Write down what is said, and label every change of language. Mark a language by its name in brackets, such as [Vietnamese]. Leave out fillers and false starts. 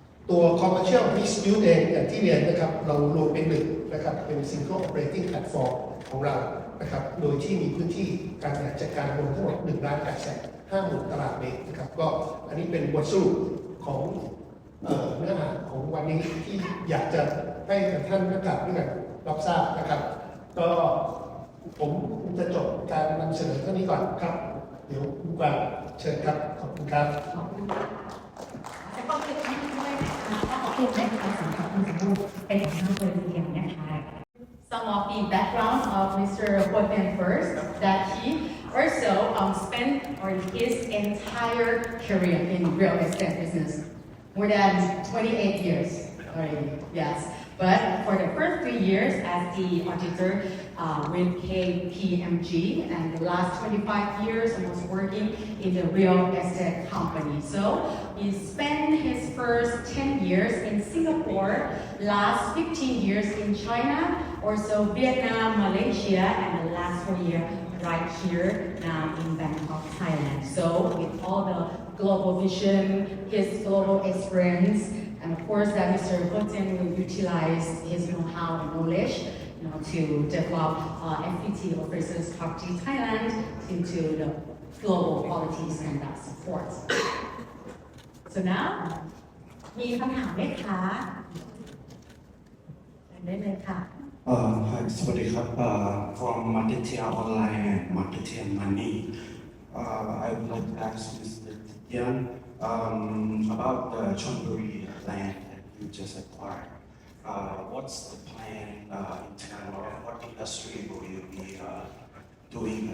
[Thai] ตัว commercial dispute เองอย่างที่เรียนนะครับเรารวมเป็นหนึ่งนะครับเป็น single operating platform ของเรานะครับโดยที่มีพื้นที่การจัดการรวมทั้งหมด1,850,000 ตารางเมตรนะครับก็อันนี้เป็นบทสรุปของเนื้อหาของวันนี้ที่อยากจะให้ท่านนักข่าวด้วยกันรับทราบนะครับก็ผมจะจบการนำเสนอเท่านี้ก่อนครับเดี๋ยวคุณกวางเชิญครับขอบคุณครับ ขอบคุณค่ะและก็คือท่านด้วยนะคะขอบคุณให้ความสำคัญคุณสมบูรณ์เป็นของท่านโดยทีเดียวนะคะ [English] Some of the background of Mr. Huoten first, that he also spent his entire career in real estate business, more than 28 years already, yes. But for the first 3 years as the auditor with KPMG, and the last 25 years he was working in the real estate company. So he spent his first 10 years in Singapore, last 15 years in China, also Vietnam, Malaysia, and the last 4 years right here now in Bangkok, Thailand. So with all the global vision, his global experience, and of course that Mr. Huoten will utilize his know-how and knowledge to develop FPT Overseas Property Thailand into the global quality standard support. So now, [Thai] มีคำถามไหมคะได้เลยค่ะ [English] Hi, [Thai] สวัสดีครับ [English] from Marketing Online and Marketing Money. I would like to ask Mr. Tian about the Chonburi land that you just acquired. What's the plan and in terms of what industry will you be doing?